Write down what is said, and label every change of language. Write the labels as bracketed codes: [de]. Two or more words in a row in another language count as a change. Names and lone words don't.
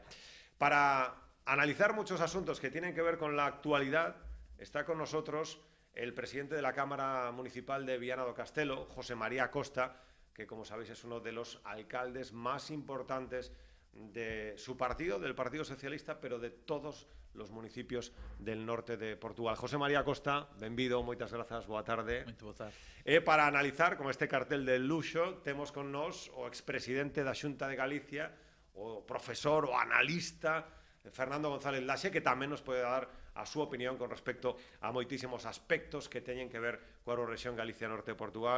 [es] Para analizar muchos asuntos que tienen que ver con la actualidad, está con nosotros el presidente de la Cámara Municipal de Viana do Castelo, José María Costa, que como sabéis es uno de los alcaldes más importantes de su partido, del Partido Socialista, pero de todos los municipios del norte de Portugal. [gl] José María Costa, benvido, moitas grazas, boa tarde. [pt] Muito boa tarde. [gl] Para analizar, con este cartel de luxo, temos con nós o expresidente da Xunta de Galicia, o profesor o analista Fernando González Laxe, que tamén nos pode dar a súa opinión con respecto a moitísimos aspectos que teñen que ver coa Eurorrexión Galicia Norte de Portugal.